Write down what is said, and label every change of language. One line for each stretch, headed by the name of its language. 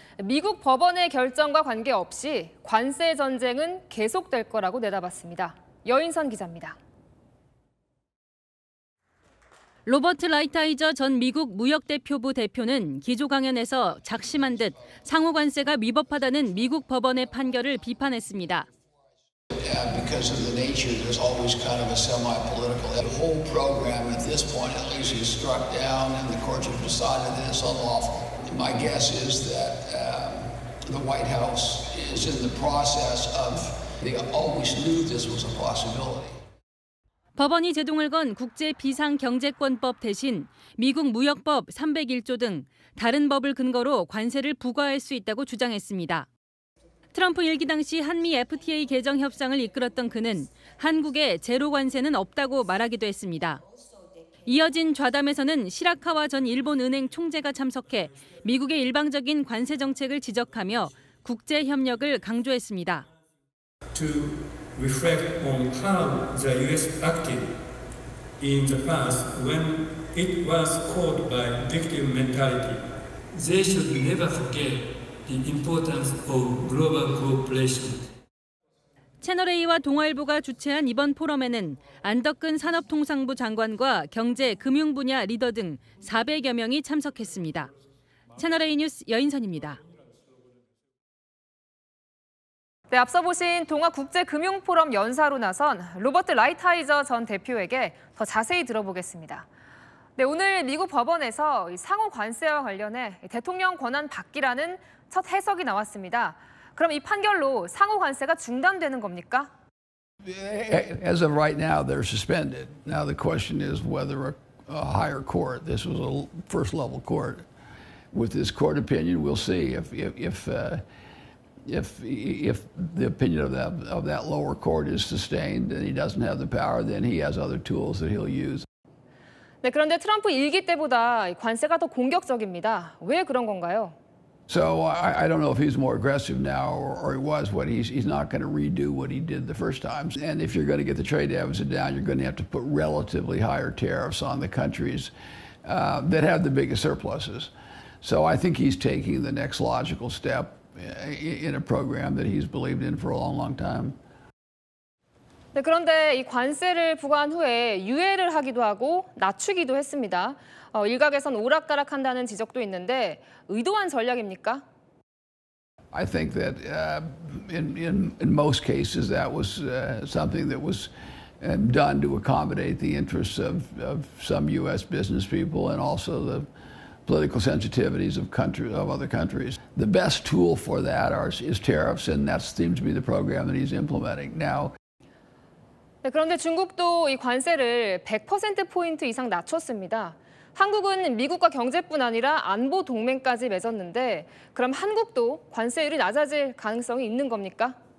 Korean: 미국 법원의 결정과 관계없이 관세 전쟁은 계속될 거라고 내다봤습니다. 여인선 기자입니다. 로버트 라이트하이저 전 미국 무역대표부 대표는 기조 강연에서 작심한 듯 상호관세가 위법하다는 미국 법원의 판결을 비판했습니다.
English: Because of the nature, there's always kind of a semi-political. The whole program at this point, at least, is struck down, and the courts have decided that it's unlawful. And my guess is that the White House is in the process of. They always knew this was a possibility.
Korean: 법원이 제동을 건 국제비상경제권법 대신 미국 무역법 301조 등 다른 법을 근거로 관세를 부과할 수 있다고 주장했습니다. 트럼프 1기 당시 한미 FTA 개정 협상을 이끌었던 그는 한국에 제로 관세는 없다고 말하기도 했습니다. 이어진 좌담에서는 시라카와 전 일본 은행 총재가 참석해 미국의 일방적인 관세 정책을 지적하며 국제 협력을 강조했습니다.
English: To reflect on how the U.S. acted in the past when it was called by victim mentality. They should never forget the importance of global cooperation.
Korean: 채널A와 동아일보가 주최한 이번 포럼에는 안덕근 산업통상부 장관과 경제, 금융 분야 리더 등 400여 명이 참석했습니다. 채널A 뉴스 여인선입니다. 네, 앞서 보신 동아국제금융포럼 연사로 나선 로버트 라이트하이저 전 대표에게 더 자세히 들어보겠습니다. 네, 오늘 미국 법원에서 상호 관세와 관련해 대통령 권한 받기라는 첫 해석이 나왔습니다. 그럼 이 판결로 상호 관세가 중단되는 겁니까?
English: As of right now, they're suspended. Now the question is whether a higher court, this was a first level court, with this court opinion, we'll see if the opinion of that lower court is sustained and he doesn't have the power, then he has other tools that he'll use.
Korean: 네, 그런데 트럼프 1기 때보다 관세가 더 공격적입니다. 왜 그런 건가요?
English: So I don't know if he's more aggressive now or he was. He's not going to redo what he did the first time. And if you're going to get the trade deficit down, you're going to have to put relatively higher tariffs on the countries that have the biggest surpluses. So I think he's taking the next logical step in a program that he's believed in for a long, long time.
Korean: 네, 그런데 이 관세를 부과한 후에 유예를 하기도 하고 낮추기도 했습니다. 일각에선 오락가락한다는 지적도 있는데 의도한 전략입니까?
English: I think that in most cases that was something that was done to accommodate the interests of some U.S. business people and also the political sensitivities of other countries. The best tool for that is tariffs, and that seems to be the program that he's implementing now.
Korean: 네, 그런데 중국도 이 관세를 100%포인트 이상 낮췄습니다. 한국은 미국과 경제뿐 아니라 안보 동맹까지 맺었는데 그럼 한국도 관세율이 낮아질 가능성이 있는 겁니까?